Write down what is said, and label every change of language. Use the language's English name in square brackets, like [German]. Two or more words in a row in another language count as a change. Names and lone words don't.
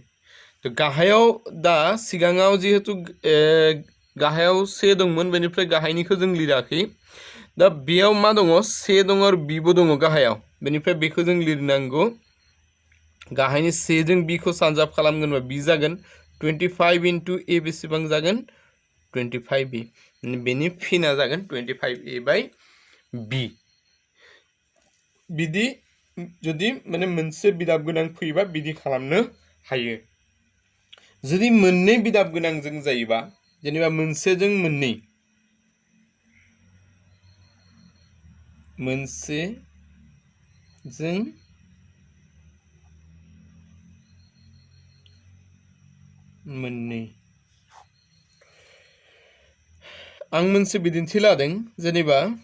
[Bodo] तो गाहायाव दा सिगाङाव जिहेतु गाहायाव 1 दंमोन, बेनिफ्राय गाहायनिखौ जों लिराखै। दा बेयाव मा दङ? 1 दङ आरो bबो दङ गाहायाव, बेनिफ्राय बेखौ जों लिरनांगौ गाहायनि से जों b खौ सानजाब खालामगोनबा b जागोन 25 [English] into a [Bodo] बेसेबां जागोन 25b बेनि फिना जागोन 25a [English] by b [Bodo] बिदि जुदि माने मोनसे बिदाब गोनां फैबा बिदि खालामनो हायो जुदि मोननै बिदाब गोनां जों जायोबा जेनेबा मोनसे जों मोननै आं मोनसे बिदिन्थि लादों जेनेबा